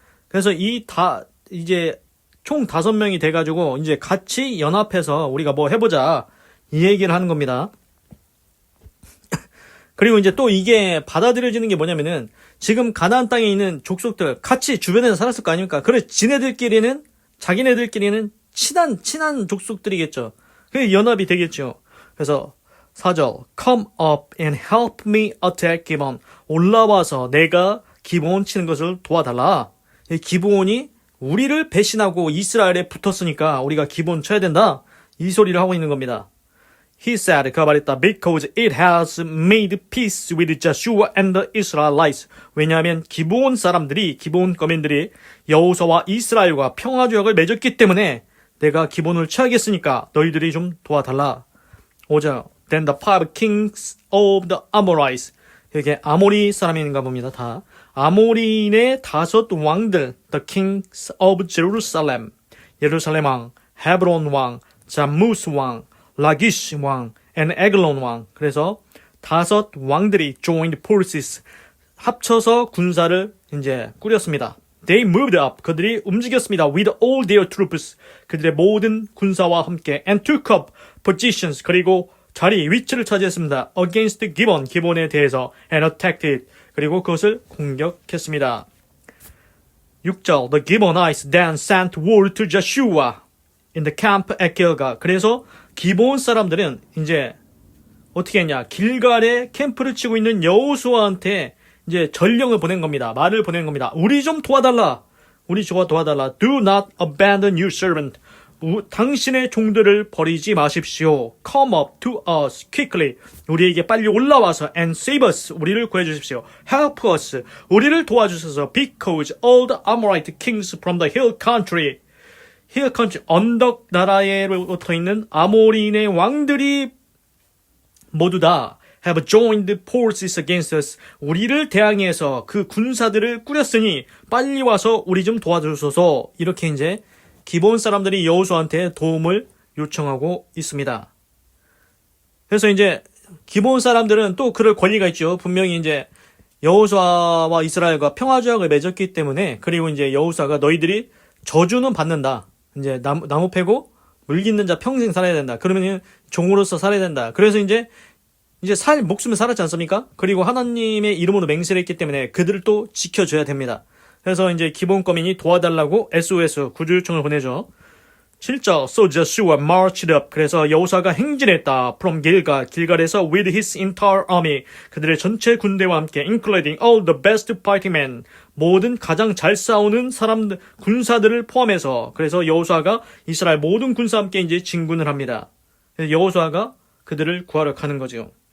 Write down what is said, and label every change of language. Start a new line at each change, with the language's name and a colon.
Korean: 그래서 이제 총 5명이 돼가지고 이제 같이 연합해서 우리가 뭐 해보자 이 얘기를 하는 겁니다. 그리고 이제 또 이게 받아들여지는 게 뭐냐면은 지금 가나안 땅에 있는 족속들 같이 주변에서 살았을 거 아닙니까? 그래 자기네들끼리는 친한 족속들이겠죠. 그게 연합이 되겠죠. 그래서 4절
English: Come up and help me attack Gibeon.
Korean: 올라와서 내가 기브온 치는 것을 도와달라. 기브온이 우리를 배신하고 이스라엘에 붙었으니까 우리가 기브온 쳐야 된다. 이 소리를 하고 있는 겁니다.
English: He said,
Korean: 그가 말했다.
English: Because it has made peace with Joshua and the Israelites.
Korean: 왜냐하면 기브온 사람들이, 기브온 거민들이 여호수아와 이스라엘과 평화조약을 맺었기 때문에 내가 기본을 취하겠으니까 너희들이 좀 도와달라.
English: 5절. Then the five kings of the Amorites.
Korean: 이게 아모리 사람인가 봅니다. 다. 아모리인의 5 왕들.
English: The kings of Jerusalem.
Korean: 예루살렘 왕, 헤브론 왕, 자무스 왕, 라기시 왕, and 에글론 왕. 그래서 5 왕들이
English: joined forces.
Korean: 합쳐서 군사를 이제 꾸렸습니다.
English: They moved up.
Korean: 그들이 움직였습니다.
English: With all their troops.
Korean: 그들의 모든 군사와 함께.
English: And took up positions.
Korean: 그리고 위치를 차지했습니다.
English: Against Gibeon.
Korean: 기본에 대해서.
English: And attacked it.
Korean: 그리고 그것을 공격했습니다. 6절.
English: The Gibeonites then sent word to Joshua in the camp at Gilgal.
Korean: 그래서 기본 사람들은 이제 어떻게 했냐. 길갈에 캠프를 치고 있는 여호수아한테 이제 전령을 보낸 겁니다. 말을 보낸 겁니다. 우리 좀 도와달라. 우리 도와달라.
English: Do not abandon your servant.
Korean: 당신의 종들을 버리지 마십시오.
English: Come up to us quickly.
Korean: 우리에게 빨리 올라와서
English: and save us.
Korean: 우리를 구해주십시오.
English: Help us.
Korean: 우리를 도와주셔서
English: because all the Amorite kings from the hill country.
Korean: hill country 언덕 나라에로부터 있는 아모리인의 왕들이 모두 다
English: have joined forces against us.
Korean: 우리를 대항해서 그 군사들을 꾸렸으니 빨리 와서 우리 좀 도와주소서. 이렇게 이제 기본 사람들이 여호수아한테 도움을 요청하고 있습니다. 그래서 이제 기본 사람들은 또 그럴 권리가 있죠. 분명히 이제 여호수아와 이스라엘과 평화조약을 맺었기 때문에 그리고 이제 여호수아가 너희들이 저주는 받는다. 이제 나무 패고 물 깃는 자 평생 살아야 된다. 그러면 종으로서 살아야 된다. 그래서 이제 목숨을 살았지 않습니까? 그리고 하나님의 이름으로 맹세를 했기 때문에 그들을 또 지켜줘야 됩니다. 그래서 이제 기본 거민이 도와달라고 SOS 구조 요청을 보내죠.
English: 7절. So Joshua marched up.
Korean: 그래서 여호수아가 행진했다.
English: From Gilgal.
Korean: 길갈에서
English: with his entire army.
Korean: 그들의 전체 군대와 함께
English: including all the best fighting men.
Korean: 모든 가장 잘 싸우는 사람들, 군사들을 포함해서. 그래서 여호수아가 이스라엘 모든 군사와 함께 이제 진군을 합니다. 그래서 여호수아가 그들을 구하러 가는 거죠.